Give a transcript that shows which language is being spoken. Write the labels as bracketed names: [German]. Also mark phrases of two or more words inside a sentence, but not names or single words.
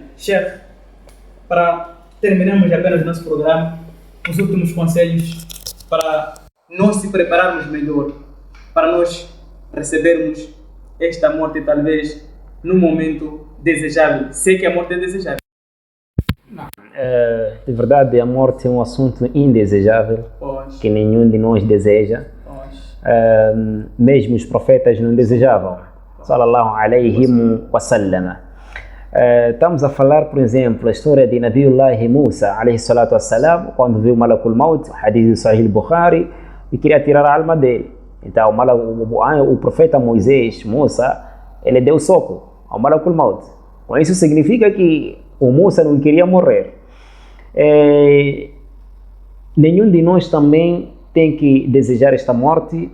[Portuguese] Sheikh, para terminarmos apenas nosso programa, os últimos conselhos para nós se prepararmos melhor, para nós recebermos esta morte talvez num momento desejável. Sei que a morte é desejável. De verdade, a morte é um assunto indesejável, que nenhum de nós deseja. Mesmo os profetas não desejavam. [Arabic] صلى الله عليه وسلم. [Portuguese] Estamos a falar, por exemplo, a história de Nabiullah Musa, [Arabic] عليه الصلاة والسلام, [Portuguese] quando viu Malakul Maut, hadith do Sahih Bukhari, e queria tirar a alma dele. Então, o profeta Moisés, Musa, ele deu soco ao Malakul Maut. Com isso significa que o Musa não queria morrer. Nenhum de nós também tem que desejar esta morte.